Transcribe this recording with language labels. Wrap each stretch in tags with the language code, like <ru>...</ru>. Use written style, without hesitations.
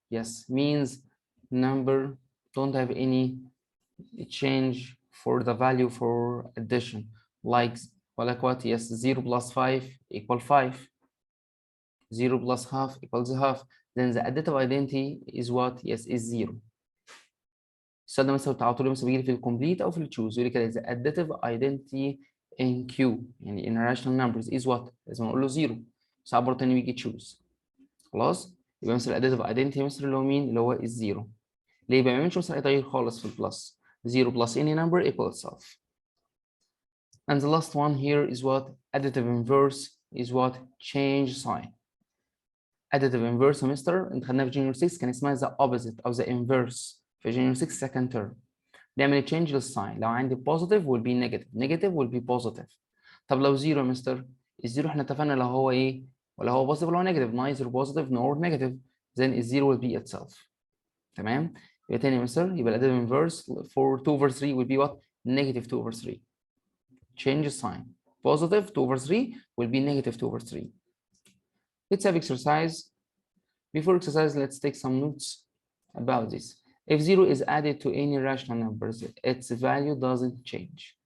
<en>Yes, means number don't have any change for the value for addition. Like what? Yes, 0 plus 5 equal 5. 0 plus half equals half. Then the additive identity is what? Yes, is 0.</en> <ar>السؤال ده مثلا بتاع طول مثلا بيجي في الكومبليت او في التشوز، يقول لي كده</ar> <en>the additive identity in Q</en> <ar>يعني</ar> <en>in rational numbers is what؟</en> <ar>لازم اقول له 0. ساعات برضه تاني بيجي تشوز. خلاص؟ يبقى مثلا additive identity مثلا اللي هو مين؟ اللي هو الزيرو. ليه؟ ما بيعملش مثلا اي تغيير خالص في البلس.</ar> <en>0 plus any number equals itself. And the last one here is what? Additive inverse is what? Change sign.</en> <ar>Additive inverse مستر انت خدناها في junior 6 كان اسمها the opposite او the inverse في junior 6 second term. بيعمل تشينج للساين. لو عندي</ar> <en>بوزيتيف will be negative، نيجاتيف will be positive.</en> <ar>طب لو زيرو يا مستر، الزيرو احنا اتفقنا لو هو ايه، ولا هو بوزيتيف ولا هو نيجاتيف،</ar> <en>neither positive nor negative،</en> <ar>then الزيرو</ar> <en>will be itself.</en> <ar>تمام. يبقى تاني يا مستر، يبقى الاديتيف انفرس</ar> <en>for 2 over 3 will be what؟ negative 2 over 3. change sign. Positive 2 over 3 will be negative 2 over 3. Let's have exercise. Before exercise, let's take some notes about this. If 0 is added to any rational numbers, its value doesn't change.</en>